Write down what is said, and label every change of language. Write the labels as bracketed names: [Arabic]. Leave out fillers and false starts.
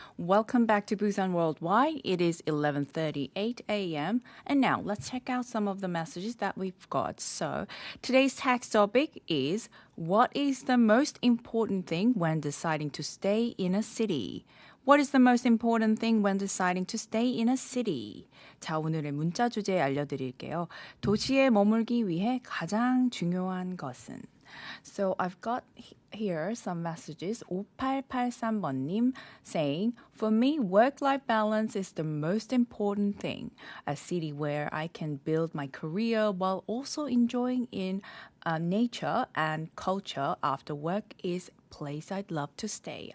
[English] Welcome back to Busan Worldwide. It is 11:38 a.m. And now let's check out some of the messages that we've got. So today's text topic is, what is the most important thing when deciding to stay in a city? What is the most important thing when deciding to stay in a city? [Korean] 자, 오늘의 문자 주제 알려드릴게요. 도시에 머물기 위해 가장 중요한 것은? [English] So I've got here some messages. 5883번님 saying, for me, work-life balance is the most important thing. A city where I can build my career while also enjoying in nature and culture after work is place I'd love to stay.